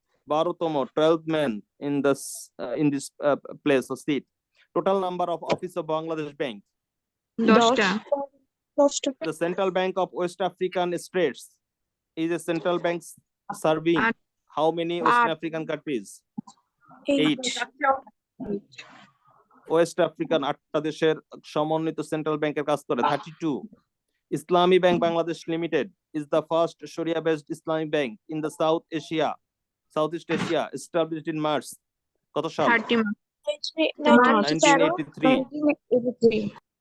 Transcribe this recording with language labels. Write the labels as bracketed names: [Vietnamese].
[English] 12তম 12th man in this place or seat. Total number of office of Bangladesh Bank. [Bangla] 10টা [English] The Central Bank of West African States is a central bank serving how many West African countries? 8. [Bangla] West African 8টা দেশের সমন্বিত central ব্যাংকের কাজ করে। [English] 32 Islami Bank Bangladesh Limited is the first Sharia based Islamic bank in the Southeast Asia, established in March [Bangla] কত সাল? [English] 30 1983.